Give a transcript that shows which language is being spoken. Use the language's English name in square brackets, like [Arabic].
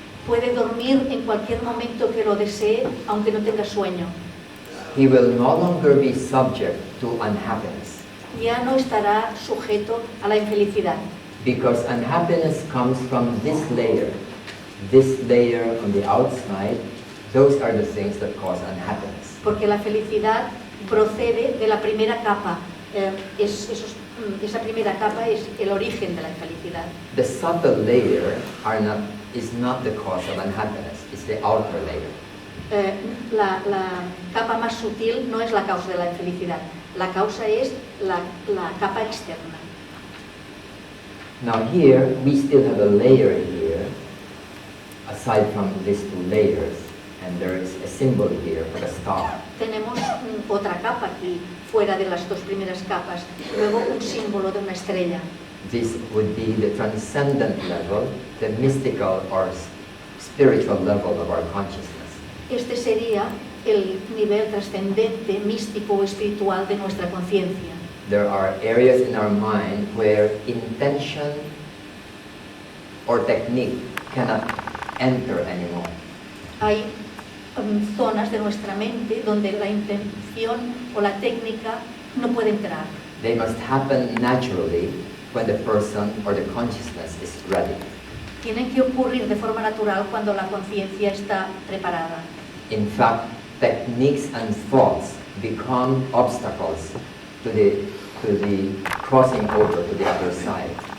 [Spanish] Puede dormir en cualquier momento que lo desee, aunque no tenga sueño. [English] He will no longer be subject to unhappiness. [Spanish] Ya no estará sujeto a la infelicidad. [English] Because unhappiness comes from this layer. This layer on the outside, those are the things that cause unhappiness. [Spanish] Porque la felicidad procede de la primera capa. Esa primera capa es el origen de la infelicidad. [English] The subtle layer is not the cause of unhappiness, it's the outer layer. [Spanish] La capa más sutil no es la causa de la infelicidad, la causa es la capa externa. [English] Now here, we still have a layer here, aside from these two layers, and there is a symbol here of a star. [Spanish] Tenemos otra capa aquí, fuera de las dos primeras capas, luego un símbolo de una estrella. [English] This would be the transcendent level, the mystical or spiritual level of our consciousness. [Spanish] Este sería el nivel trascendente, místico o espiritual de nuestra conciencia. [English] There are areas in our mind where intention or technique cannot enter anymore. [Spanish] Hay zonas de nuestra mente donde la intención o la técnica no puede entrar. [English] They must happen naturally when the person or the consciousness is ready. [Spanish] Tienen que ocurrir de forma natural cuando la conciencia está preparada. [English] In fact, techniques and thoughts become obstacles to the crossing over to the other side.